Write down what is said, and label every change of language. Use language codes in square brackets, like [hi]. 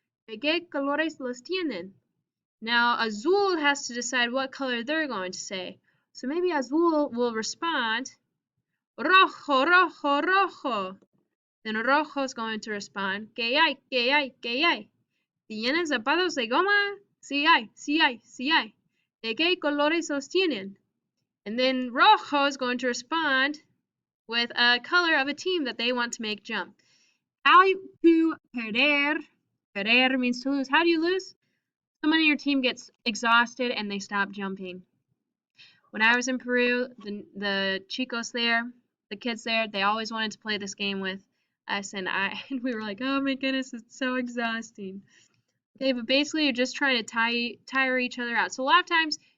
[es] ¿De qué colores los tienen? [en] Now, azul has to decide what color they're going to say. So maybe azul will respond, rojo, rojo, rojo. Then rojo is going to respond, [es] ¿qué hay? ¿Qué hay? ¿Qué hay? ¿Tienen zapatos de goma? Sí hay, sí hay, sí hay. ¿De qué colores los tienen? [en] And then rojo is going to respond with a color of a team that they want to make jump. How to perder. Perder means to lose. How do you lose? Someone in your team gets exhausted and they stop jumping. When I was in Peru, the chicos there, the kids there, they always wanted to play this game with us, and we were like, oh my goodness, it's so exhausting. Okay, but basically you're just trying to tire each other out. So a lot of times